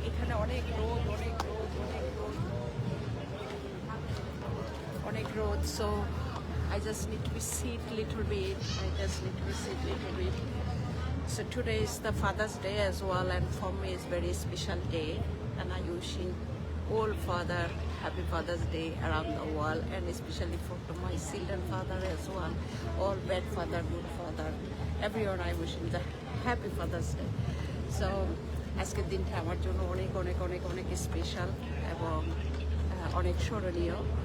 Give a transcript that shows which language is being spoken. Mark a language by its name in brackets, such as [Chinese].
[Bangla] এখানে অনেক রোদ, অনেক রোদ, অনেক রোদ, অনেক রোদ। [English] So I just need to be sit little bit. I just need to be sit little bit. So today is the Father's Day as well, and for me it's very special day, and I wishing all father happy Father's Day around the world, and especially for my children father as well, all bad father, good father, everyone I wishing the happy Father's Day. [Bangla] So আজকের দিনটা আমার জন্য অনেক অনেক অনেক অনেক special এবং অনেক স্মরণীয়।